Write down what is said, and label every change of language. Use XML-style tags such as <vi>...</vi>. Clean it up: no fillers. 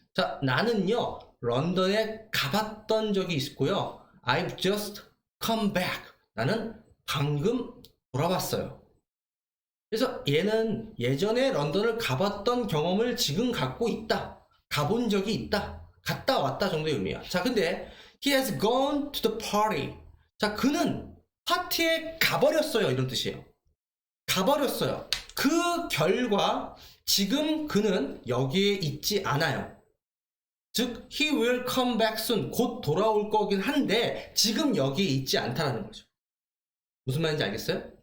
<ko>자, 나는요, 런던에 가봤던 적이 있고요.</ko> <en>I've just come back.</en> <ko>나는 방금 돌아왔어요. 그래서 얘는 예전에 런던을 가봤던 경험을 지금 갖고 있다. 가본 적이 있다. 갔다 왔다 정도의 의미야. 자, 근데</ko> <en>he has gone to the party.</en> <ko>자, 그는 파티에 가버렸어요. 이런 뜻이에요. 가버렸어요. 그 결과 지금 그는 여기에 있지 않아요. 즉</ko> <en>he will come back soon.</en> <ko>곧 돌아올 거긴 한데 지금 여기에 있지 않다라는 거죠. 무슨 말인지 알겠어요?</ko>